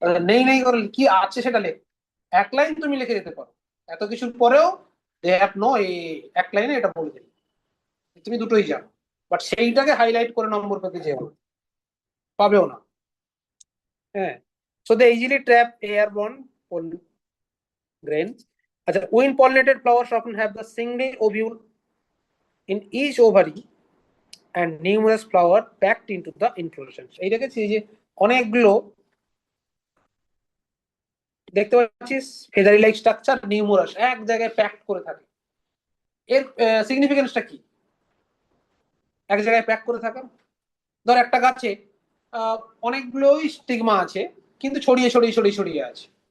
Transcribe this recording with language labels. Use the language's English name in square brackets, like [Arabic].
[Bangla] নেই নেই করে কি আছে সেটা লেখ, এক লাইন তুমি লিখে দিতে পারো, এত কিছুর পরেও দে হ্যাভ নো, এই এক লাইনে এটা বলে দিল, তুমি দুটোই জানো, বাট সেইটাকে হাইলাইট করে নম্বর পেতে যেও না, পাবেও না। [English] হ্যাঁ, so they easily trap airborne grains. আচ্ছা, wind pollinated flowers often have the single ovule in each ovary and numerous flower packed into the inflorescence. [Bangla] এই দেখেছি যে অনেকগুলো দেখতে পাচ্ছিস ফেদারি লাইক স্ট্রাকচার, নিউমারাস এক জায়গায় প্যাকড করে থাকে। এর সিগনিফিকেন্সটা কি এক জায়গায় প্যাক করে থাকা? ধর একটা গাছে আহ, অনেকগুলোই স্টিগমা আছে, কিন্তু ছড়িয়ে ছড়িয়ে ছড়িয়ে ছড়িয়ে আছে।